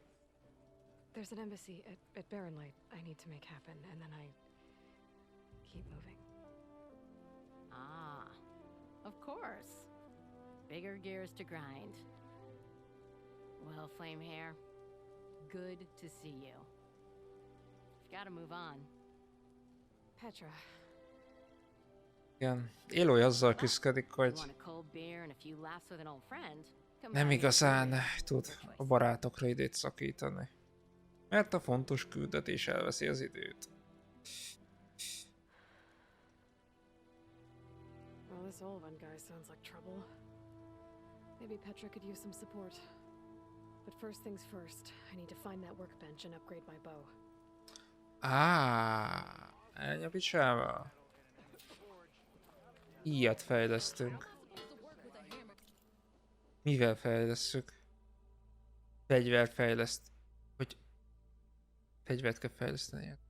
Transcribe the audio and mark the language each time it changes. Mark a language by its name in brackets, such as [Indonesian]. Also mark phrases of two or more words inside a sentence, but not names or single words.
[English] There's an embassy at Barren Light I need to make happen, and then I keep moving. ah, of course. Bigger gears to grind. Well, Flamehair, good to see you. You've got to move on. Petra, [Hungarian] Igen. Aloy azzal küzdik, [English] You [Hungarian] hogy [English] want a cold beer and a few laughs with an old friend? Come [Hungarian] nem [English] by the [Hungarian] igazán [English] brewery. [Hungarian] tud [English] Your choice. [Hungarian] a barátokra időt szakítani. Mert a fontos küldetés elveszi az időt. [English] well, this Olvan guy sounds like trouble. Maybe Petra could use some support. But first things first, I need to find that workbench and upgrade my bow. [Hungarian] Ennyi a picsába. Ilyet fejlesztünk. Mivel fejlesztjük? Fegyverfejleszt... Hogy... Fegyvert kell fejleszteni, érted?